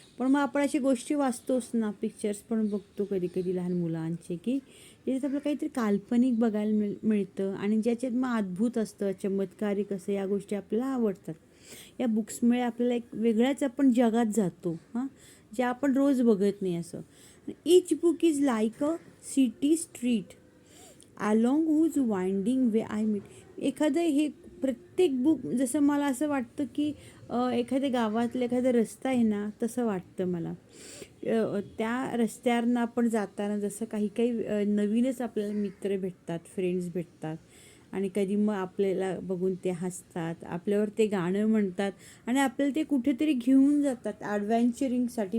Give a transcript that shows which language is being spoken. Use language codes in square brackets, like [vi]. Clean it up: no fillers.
[mr] पण मग आपण अशी गोष्टी वाचतोच ना, पिक्चर्स पण बघतो कधी कधी लहान मुलांचे, की ज्याच्यात आपल्याला काहीतरी काल्पनिक बघायला मिळतं आणि ज्याच्यात मग अद्भुत असतं, चमत्कारिक असं, या गोष्टी आपल्याला आवडतात. या बुक्समुळे आपल्याला एक वेगळ्याच आपण जगात जातो, हां, जे आपण रोज बघत नाही असं. [en] Each book is like a city street along whose winding way I meet. [mr] एखादं हे प्रत्येक बुक, जसं मला असं वाटतं की एखाद्या गावातला एखादा रस्ता आहे ना, तसं वाटतं मला. त्या रस्त्यावरनं आपण जाताना जसं काही काही नवीनच आपल्याला मित्र भेटतात, फ्रेंड्स भेटतात, आणि कधी मग आपल्याला बघून ते हसतात, आपल्यावर ते गाणं म्हणतात, आणि आपल्याला ते कुठेतरी घेऊन जातात ॲडव्हेंचरिंगसाठी.